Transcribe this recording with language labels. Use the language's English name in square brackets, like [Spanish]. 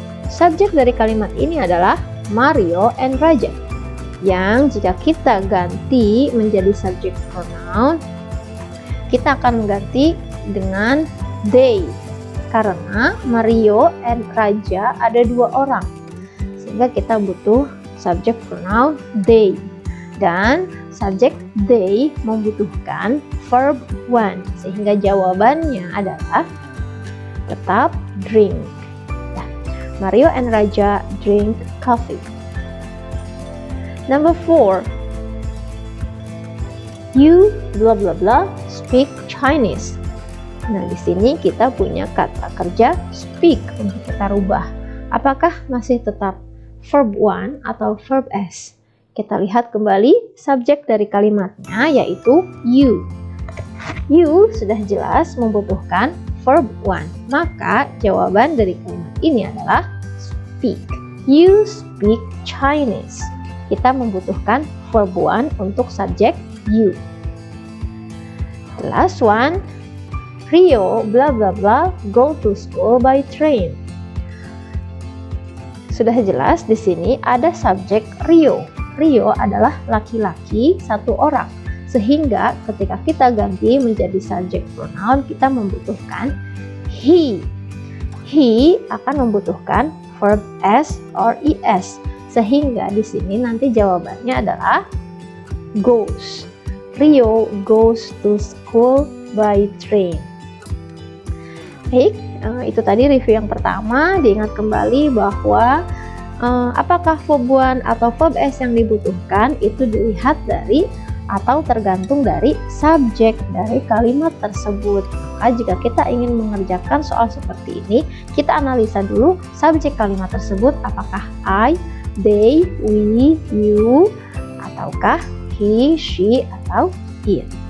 [Indonesian] Subjek dari kalimat ini adalah Mario and Raja, yang jika kita ganti menjadi subjek pronoun, kita akan mengganti dengan they, karena Mario and Raja ada dua orang, sehingga kita butuh subjek pronoun they, dan subjek they membutuhkan verb 1, sehingga jawabannya adalah tetap drink. Ya. [English] Mario and Raja drink coffee. Number 4, you blah blah blah speak Chinese. [Indonesian] Nah, di sini kita punya kata kerja speak untuk kita rubah. Apakah masih tetap verb 1 atau verb S? Kita lihat kembali subjek dari kalimatnya yaitu you. You sudah jelas membutuhkan verb 1. Maka jawaban dari kalimat ini adalah speak. [English] You speak Chinese. [Indonesian] Kita membutuhkan verb 1 untuk subjek you. [English] The last one, Rio blah blah blah go to school by train. [Indonesian] Sudah jelas di sini ada subjek Rio. Rio adalah laki-laki satu orang. Sehingga ketika kita ganti menjadi subjek pronoun, kita membutuhkan he. He akan membutuhkan verb S or ES. Sehingga di sini nanti jawabannya adalah goes. [English] Rio goes to school by train. [Indonesian] Baik, itu tadi review yang pertama. Diingat kembali bahwa apakah verb 1 atau verb S yang dibutuhkan itu dilihat dari atau tergantung dari subjek dari kalimat tersebut. Maka jika kita ingin mengerjakan soal seperti ini, kita analisa dulu subjek kalimat tersebut, apakah I, they, we, you, ataukah he, she, atau it.